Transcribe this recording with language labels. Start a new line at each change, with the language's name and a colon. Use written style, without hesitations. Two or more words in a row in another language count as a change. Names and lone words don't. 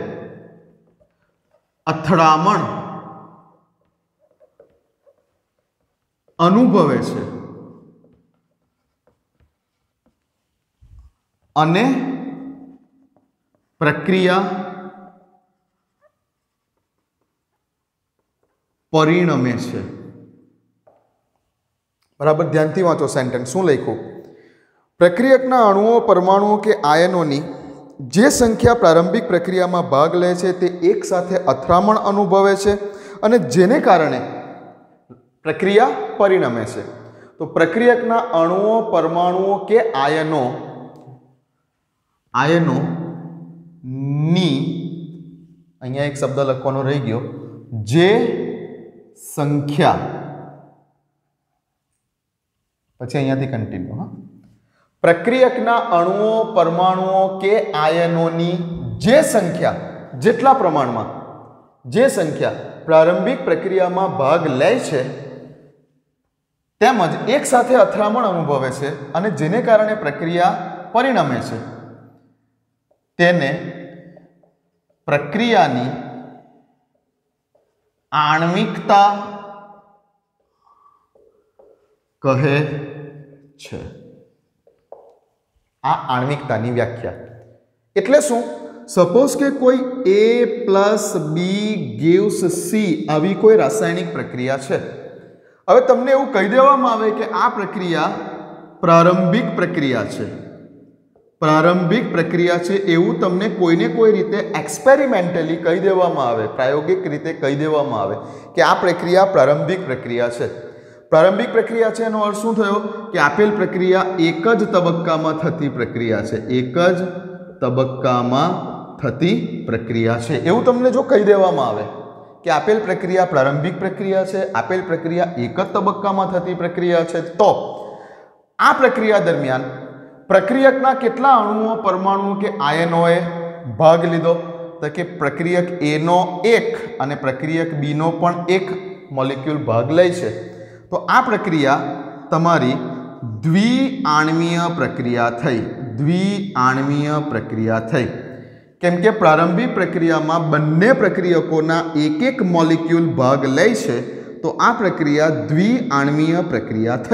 Gujarati: અથડામણ અનુભવે છે અને પ્રક્રિયા પરિણમે છે। બરાબર ધ્યાનથી વાંચો સેન્ટેન્સ શું લખ્યું। પ્રક્રિયકના અણુઓ પરમાણુઓ કે આયનોની જે સંખ્યા પ્રારંભિક પ્રક્રિયા મેં ભાગ લે છે તે એક સાથે અથડામણ અનુભવે છે અને જેને કારણે પ્રક્રિયા પરિણમે છે। તો પ્રક્રિયકના અણુઓ પરમાણુઓ કે આયનો ની અહીંયા એક શબ્દ લખવાનો રહી ગયો, જે સંખ્યા પછી અહીંયાથી કંટિન્યૂ। હાં, પ્રક્રિયકના અણુઓ પરમાણુઓ કે આયનોની જે સંખ્યા જેટલા પ્રમાણમાં જે સંખ્યા પ્રારંભિક પ્રક્રિયા મેં ભાગ લે છે તેમજ એક સાથે અથડામણ અનુભવે છે અને જેને કારણે પ્રક્રિયા પરિણમે છે તેને પ્રક્રિયાની આણ્વિકતા કહે છે। આ આણ્વિકતાની વ્યાખ્યા એટલે શું? સપોઝ કે કોઈ
English: A + B gives C
Gujarati: આવી કોઈ રાસાયણિક પ્રક્રિયા છે। હવે તમને એવું કહી દેવામાં આવે કે આ પ્રક્રિયા પ્રારંભિક પ્રક્રિયા છે, પ્રારંભિક પ્રક્રિયા છે એવું તમને કોઈને કોઈ રીતે એક્સપેરિમેન્ટલી કહી દેવામાં આવે, પ્રાયોગિક રીતે કહી દેવામાં આવે કે આ પ્રક્રિયા પ્રારંભિક પ્રક્રિયા છે। પ્રારંભિક પ્રક્રિયા છે એનો અર્થ શું થયો કે આપેલ પ્રક્રિયા એક જ તબક્કામાં થતી પ્રક્રિયા છે, એક જ તબક્કામાં થતી પ્રક્રિયા છે એવું તમને જો કહી દેવામાં આવે કે આપેલ પ્રક્રિયા પ્રારંભિક પ્રક્રિયા છે, આપેલ પ્રક્રિયા એક જ તબક્કામાં થતી પ્રક્રિયા છે, તો આ પ્રક્રિયા દરમિયાન પ્રક્રિયકના કેટલા અણુઓ પરમાણુઓ કે આયનોએ ભાગ લીધો? તો કે પ્રક્રિયક એ નો એક અને પ્રક્રિયક બી નો પણ એક મોલિક્યુલ ભાગ લે છે। તો આ પ્રક્રિયા તમારી દ્વિઆણ્વીય પ્રક્રિયા થઈ, દ્વિઆણ્વીય પ્રક્રિયા થઈ। કેમ કે પ્રારંભિક પ્રક્રિયા મેં બંને પ્રક્રિયકોના એક એક મોલિક્યુલ ભાગ લે છે તો આ પ્રક્રિયા દ્વિઆણ્વીય પ્રક્રિયા થઈ।